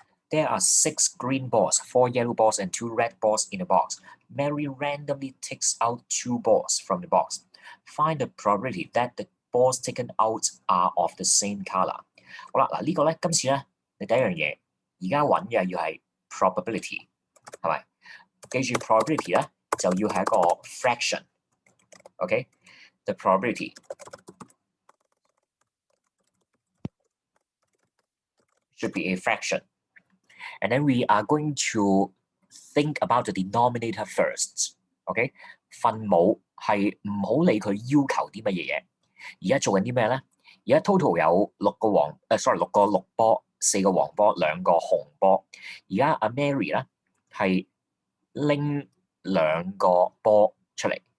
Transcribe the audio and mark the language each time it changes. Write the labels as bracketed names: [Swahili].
[English] There are 6 green balls, 4 yellow balls, and 2 red balls in the box. Mary randomly takes out 2 balls from the box. Find the probability that the balls taken out are of the same color. [Cantonese] 好啦，嗱呢個咧，今次咧，你第一樣嘢，而家揾嘅要係 probability， 係咪？記住 probability 咧就要係一個 fraction。 [English] OK，the probability should be a fraction。And then we are going to think about the denominator first. [Cantonese] OK， 分母係唔好理佢要求啲乜嘢嘢。而家做緊啲咩咧？而家 total 有6個綠波，4個黃波，2個紅波。而家阿 Mary 咧係拎2個波出嚟。